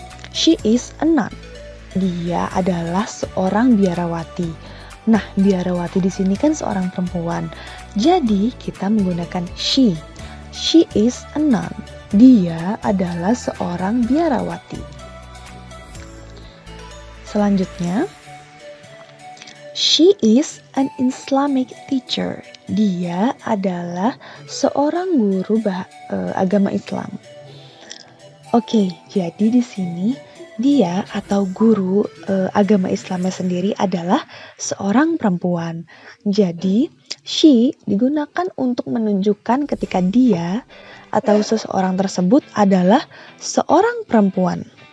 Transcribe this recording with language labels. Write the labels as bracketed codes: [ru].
[en] She is a nun. [id] Dia adalah seorang biarawati. Nah, biarawati di sini kan seorang perempuan. Jadi, kita menggunakan she. [en] She is a nun. [id] Dia adalah seorang biarawati. Selanjutnya, [en] she is an Islamic teacher. [id] Dia adalah seorang guru agama Islam. Oke, jadi di sini dia atau guru agama Islamnya sendiri adalah seorang perempuan. Jadi, she digunakan untuk menunjukkan ketika dia atau seseorang tersebut adalah seorang perempuan.